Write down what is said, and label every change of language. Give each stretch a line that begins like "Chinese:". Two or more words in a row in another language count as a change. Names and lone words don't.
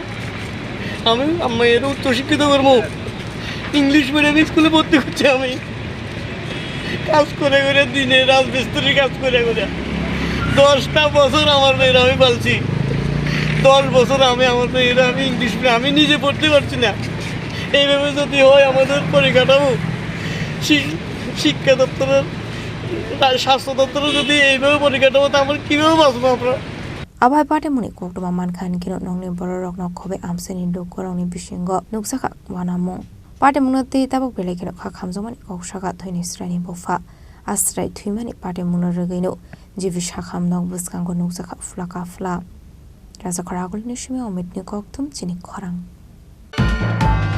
Bangla: আমি মেয়ের উচ্চশিক্ষিত করবো,
English: English medium
Bangla: স্কুলে ভর্তি করছি, আমি কাজ করে করে দিনে রাজমিস্ত্রির কাজ করে করে 10টা বছর আমার মেয়ের আমি পালছি। 10 বছর আমি আমার মেয়েরা আমি
English: English medium
Bangla: আমি নিজে পড়তে পারছি না। এইভাবে যদি হয় আমাদের পরিকাঠামো শিক্ষা দপ্তরের স্বাস্থ্য দপ্তরের যদি এইভাবে পরিকাঠামো তা আমরা কীভাবে বাঁচবো আমরা?
Kok Borok: Abai pate muni kokdoma mankhan kino nongni borok nok khobe amseni do korongni bisingo nuksaka wanamung pate munati tabok belekino khakhamjomani koksaka thoini srani bofa astrai thuimani pate munaragaino jibi sakhamnok buskango nuksaka flaka fla raja khoragul nishme omitni koktum chini khorang